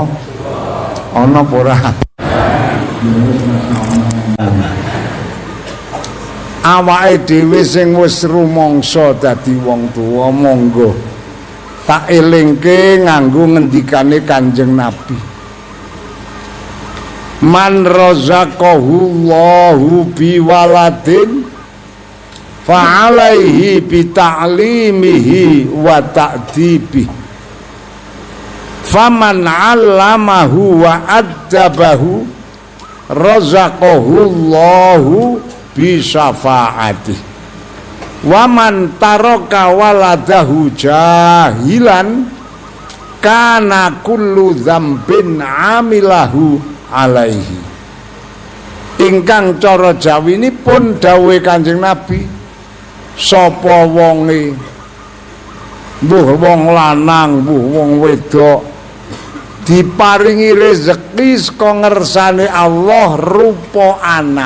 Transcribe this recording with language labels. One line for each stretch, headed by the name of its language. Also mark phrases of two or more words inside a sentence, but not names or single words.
Javanese: Ana apa ora? Awake dhewe sing wis rumangsa dadi wong tuwa monggo tak elingke nganggo ngendikane Kanjeng Nabi.
Arabic: من رزقه الله بولد فعليه بتعليمه وتأديبه فمن علمه وأدبه رزقه الله بشفاعته ومن ترك ولده جاهلا كان كل ذنب عمله عليه.
Javanese: Ingkang cara jawinipun dawuhe Kanjeng Nabi, sapa wonge mbuh wong lanang mbuh wong wedok diparingi rezeki saka ngersane Allah rupa anak.